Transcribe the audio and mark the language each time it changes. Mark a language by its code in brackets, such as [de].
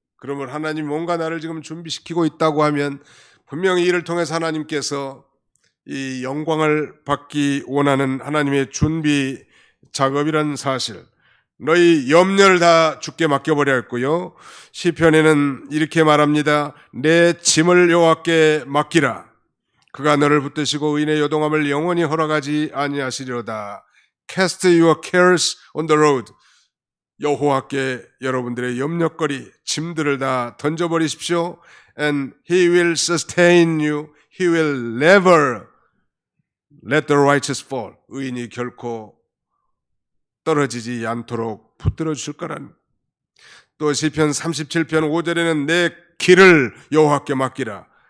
[ko] 그러면 하나님이 뭔가 나를 지금 준비시키고 있다고 하면 분명히 이를 통해서 하나님께서 이 영광을 받기 원하는 하나님의 준비 작업이라는 사실, 너희 염려를 다 주께 맡겨버렸고요. 시편에는 이렇게 말합니다. 내 짐을 여호와께 맡기라. 그가 너를 붙드시고 의인의 요동함을 영원히 허락하지 아니하시리로다. [en] Cast your cares on the road. [ko] 여호와께 여러분들의 염려거리, 짐들을 다 던져버리십시오. [en] And He will sustain you. He will never let the righteous fall. [ko] 의인이 결코 떨어지지 않도록 붙들어 주실 거라는. 또 시편 37편 5절에는 내 길을 여호와께 맡기라.